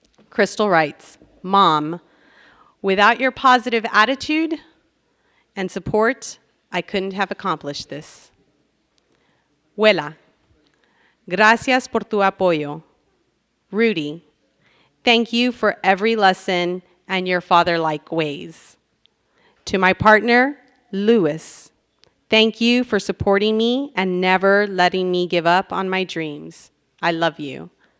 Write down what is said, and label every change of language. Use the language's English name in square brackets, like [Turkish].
[English] Crystal writes, Mom, without your positive attitude and support, I couldn't have accomplished this. [Spanish] Huela, gracias por tu apoyo. [English] Rudy, thank you for every lesson and your father-like ways. To my partner, Louis, thank you for supporting me and never letting me give up on my dreams. I love you.